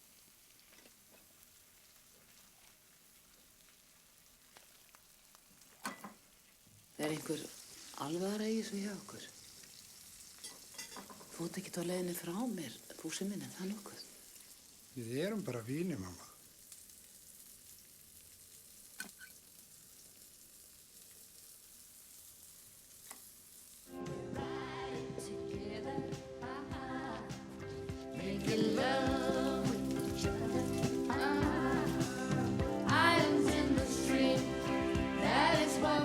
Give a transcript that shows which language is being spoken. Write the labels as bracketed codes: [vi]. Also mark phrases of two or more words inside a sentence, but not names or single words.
[is] Er einhver alvara í þessu hjá okkur? Þú ert ekkert á leiðinni frá mér, Fúsi minn, er það nokkuð? Við erum bara vini, mamma. [en] Making love with each other. Islands in the stream that is